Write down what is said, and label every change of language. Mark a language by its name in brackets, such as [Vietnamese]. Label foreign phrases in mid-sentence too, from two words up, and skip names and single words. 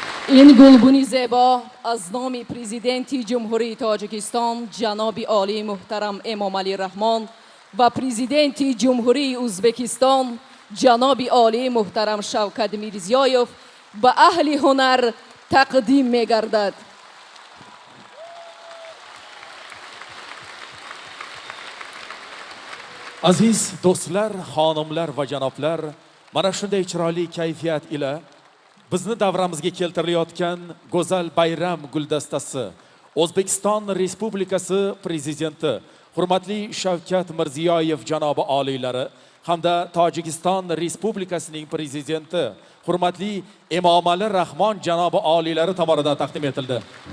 [Persian] این گلبونی زیبا از نام پرزیدنت جمهوری تاجیکستان جناب عالی محترم امام علی رحمان و پرزیدنت جمهوری ازبکستان جناب عالی محترم شوکت میرزیایف به اهل هنر تقدیم می گردد. [Uzbek] Aziz do'stlar, xonimlar va janoblar, mana shunday chiroyli kayfiyat ila bizni davramizga keltirilayotgan go'zal bayram guldastasi O'zbekiston Respublikasi prezidenti hurmatli Shavkat Mirziyoyev janobi oliylari hamda Tojikiston Respublikasining prezidenti hurmatli Emomali Rahmon janobi oliylari tomonidan taqdim etildi.